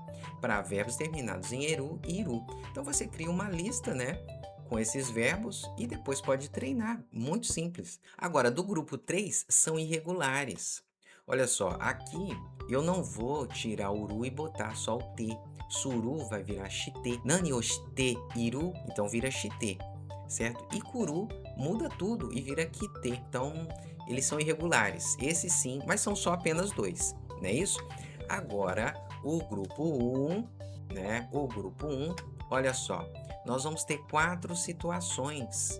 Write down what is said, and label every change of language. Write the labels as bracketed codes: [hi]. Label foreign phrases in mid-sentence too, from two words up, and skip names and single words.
[pt] Para verbos terminados em eru e iru. Então você cria uma lista, né? Com esses verbos e depois pode treinar. Muito simples. Agora, do grupo 3, são irregulares. Olha só, aqui eu não vou tirar o uru e botar só o T. Suru vai virar chite. [ja] 何をしている, [pt] então vira chite, certo? E kuru muda tudo e vira kite. Então, eles são irregulares. Esses sim, mas são só apenas 2, não é isso? Agora, o grupo 1, né? O grupo 1, olha só. Nós vamos ter 4 situações.